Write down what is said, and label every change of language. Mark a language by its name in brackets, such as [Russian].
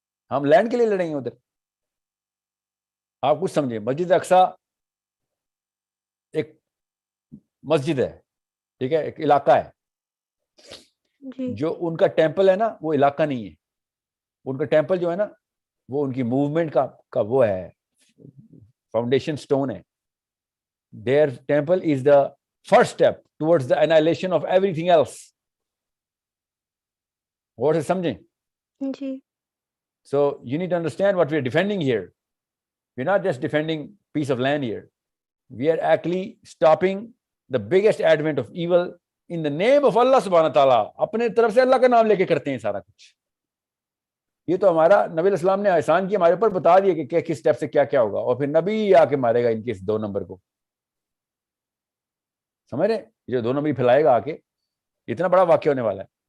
[Urdu] ہم لینڈ کے لیے لڑیں گے ادھر. آپ کچھ سمجھیں, مسجد اقصی ایک مسجد ہے, ٹھیک ہے, ایک علاقہ ہے. جی جو ان کا ٹیمپل ہے نا وہ علاقہ نہیں ہے. ان کا ٹیمپل جو ہے نا وہ ان کی موومنٹ کا وہ ہے, فاؤنڈیشن سٹون ہے. [English] Their temple is the first step towards the annihilation of everything else. [Urdu] غور سے سمجھیں. جی [English] So you need to understand what we are defending here. We're not just defending piece of land here. We are actually stopping the biggest advent of evil in the name of Allah subhanahu wa ta'ala. [Urdu] اپنے طرف سے اللہ کا نام لے کے کرتے ہیں سارا کچھ. یہ تو ہمارا نبی علیہ السلام نے احسان کیا, ہمارے اوپر بتا دیا کہ کس سٹیپ سے کیا ہوگا, اور پھر نبی آ کے مارے گا ان کے 2 نمبر کو. سمجھ رہے, جو 2 نمبر پھیلائے گا آ کے, اتنا بڑا واقعہ ہونے والا ہے.